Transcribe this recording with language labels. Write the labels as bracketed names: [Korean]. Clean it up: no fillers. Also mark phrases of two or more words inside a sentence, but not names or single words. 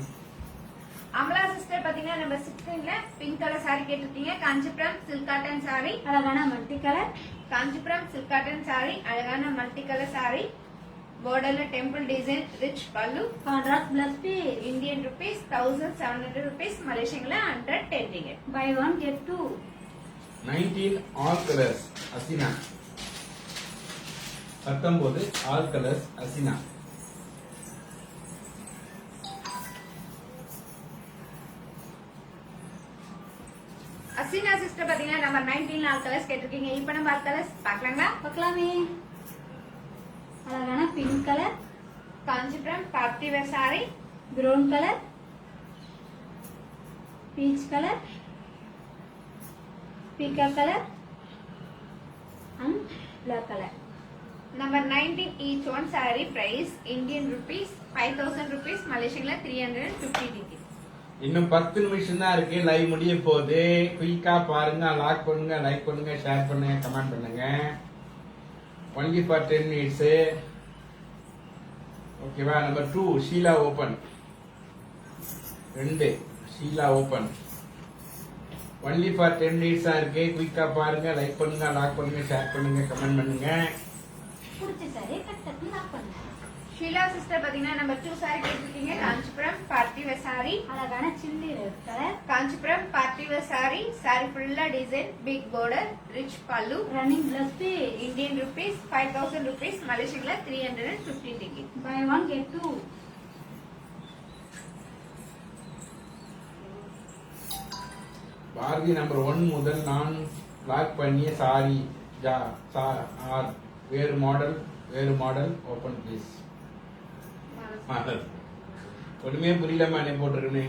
[Tamil] அமலா சிஸ்டர் பாத்தீங்கன்னா நம்பர் 16ல [English] pink colour saree [Tamil] கேட்டிருக்கீங்க. [English] காஞ்சிபுரம் சில்க் காட்டன் saree. அழகான multi colour. Kanchipuram silk cotton saree அழகான multi colour saree. borderla temple design rich பல்லு. contrast blouse piece. Indian rupees 1700 rupees Malaysian la 110 ringgit. buy 1 get 2. 19 all colours அசினா. 19 all colours அசினா. [Tamil] அசினா சிஸ்டர் பாத்தீங்கன்னா நம்பர் 19 [English] all colours [Tamil] கேட்டிருக்கீங்க. இப்போ நம்ம [English] all colours [Tamil] பார்க்கலாங்களா? பார்க்கலாமே. அழகான [English] pink colour, Kanchipuram party wear saree. brown colour, peach colour, பீக்கா colour and black colour. Number 19 each one saree price Indian rupees 5000 rupees Malaysian la 350 ringgit. [Tamil] இன்னும் 10 நிமிஷம் தான் இருக்கு. லைவ் முடிய போகுது. குயிக்கா பாருங்க, லாக் பண்ணுங்க, லைக் பண்ணுங்க, ஷேர் பண்ணுங்க, கமெண்ட் பண்ணுங்க. [English] only for 10 minutes. okayva? number 2 Sheela open. 2 Sheela open. only for 10 minutes தான் இருக்கு. [Tamil] குயிக்கா பாருங்க, லைக் பண்ணுங்க, லாக் பண்ணுங்க, ஷேர் பண்ணுங்க, கமெண்ட் பண்ணுங்க. பிடிச்ச சாரி கட் லாக் பண்ணுங்க. ஷீலா சிஸ்டர் பாத்தீங்கன்னா [English] number 2 saree [Tamil] கேட்டிருக்கீங்க. [English] Kanchipuram party wear saree. அழகான chilli red colour, Kanchipuram party wear saree. saree fulla design big border rich பல்லு. running blouse piece. Indian rupees 5000 rupees Malaysian la 350 ringgit. buy 1 get 2. [Tamil] பாரதி நம்பர் 1 முதல் நான் லாக் பண்ணிய சாரி ஆர் வேறு மாடல் ஓபன் ப்ளீஸ். ஒண்ணுமே புரியலமா என்ன போட்டிருக்கேன்.